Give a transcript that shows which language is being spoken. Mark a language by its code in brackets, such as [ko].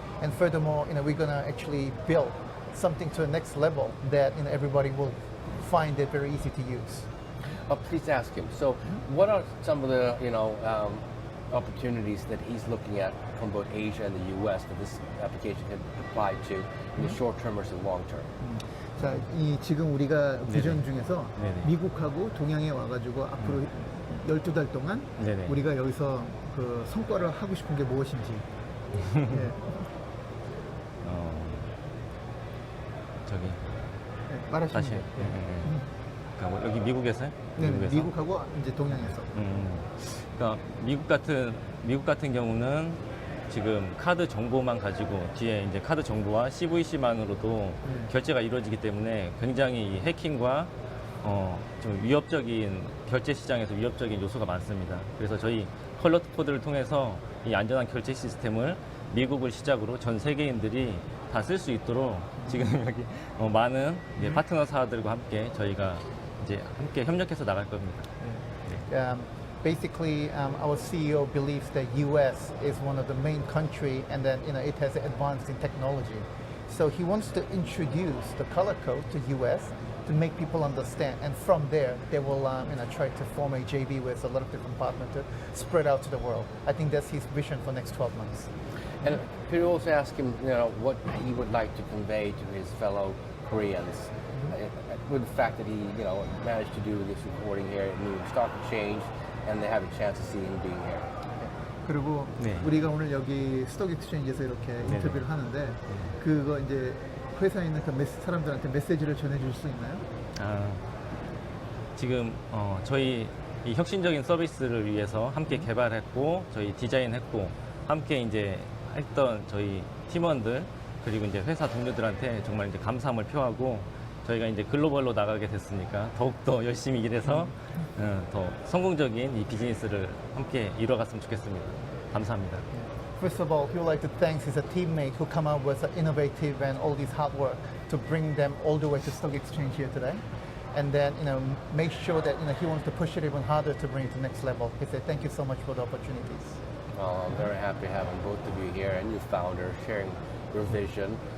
[en] And furthermore, we're going to actually build something to the next level that everybody will find it very easy to use. Please ask him. So, what are some of the opportunities that he's looking at from both Asia and the U.S. that this application can apply to in the short term versus long term? [ko] 자, 지금 우리가 비전 중에서 네네. 미국하고 동양에 와가지고 앞으로 12달 동안 네네. 우리가 여기서 그 성과를 하고 싶은 게 무엇인지. 예. 저기 말하시면 다시. 돼요. 그러니까 뭐 여기 미국에서요? 네, 미국하고 이제 동양에서. 그러니까 미국 같은 경우는 지금 카드 정보만 가지고 뒤에 이제 카드 정보와 CVC만으로도 결제가 이루어지기 때문에 굉장히 이 해킹과 좀 위협적인 결제 시장에서 위협적인 요소가 많습니다. 그래서 저희 컬러드 코드를 통해서 이 안전한 결제 시스템을 미국을 시작으로 전 세계인들이 다 쓸 수 있도록 지금 여기 많은 파트너사들과 함께 저희가 이제 함께 협력해서 나갈 겁니다. [en] Basically, our CEO believes that U.S. is one of the main country, and that it has advanced in technology. So he wants to introduce the color code to U.S. to make people understand. And from there, they will try to form a JV with a lot of different partners to spread out to the world. I think that's his vision for next 12 months. And could you also ask him, what he would like to convey to his fellow Koreans with the fact that he, managed to do this recording here at New York Stock Exchange, and they have a chance to see him being here. [ko] 그리고 네. 우리가 오늘 여기 스톡 익스체인지에서 이렇게 인터뷰를 하는데 그거 이제 회사에 있는 그 사람들한테 메시지를 전해줄 수 있나요? 지금 저희 이 혁신적인 서비스를 위해서 함께 개발했고 저희 디자인했고 함께 이제 했던 저희 팀원들 그리고 이제 회사 동료들한테 정말 이제 감사함을 표하고 저희가 이제 글로벌로 나가게 됐으니까 더욱더 열심히 일해서 더 성공적인 이 비즈니스를 함께 이뤄갔으면 좋겠습니다. 감사합니다. [en] First of all, he would like to thank his teammate who come up with innovative and all this hard work to bring them all the way to stock exchange here today. And then, make sure that he wants to push it even harder to bring it to the next level. He said, thank you so much for the opportunities. Well, I'm very happy having both of you here and your founder sharing your vision.